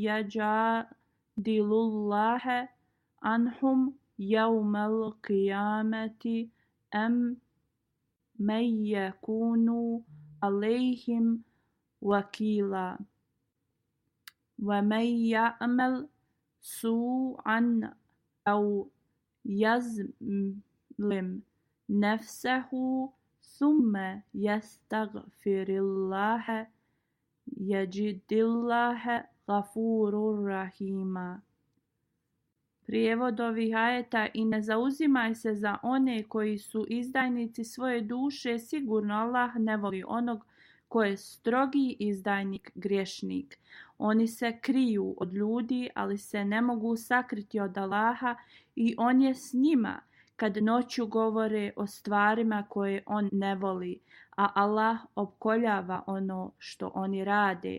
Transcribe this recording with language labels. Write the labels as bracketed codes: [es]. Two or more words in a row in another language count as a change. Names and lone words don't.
[ar] يجادل الله عنهم يوم القيامة أم من يكون عليهم وكيلا ومن يعمل سوءا أو يظلم نفسه ثم يستغفر الله يجد الله غفورا رحيما. [bs] Prijevod ovih ajeta: i ne zauzimaj se za one koji su izdajnici svoje duše, sigurno Allah ne voli onog ko je strogi izdajnik, griješnik. Oni se kriju od ljudi, ali se ne mogu sakriti od Allaha i on je s njima kad noću govore o stvarima koje on ne voli, a Allah opkoljava ono što oni rade.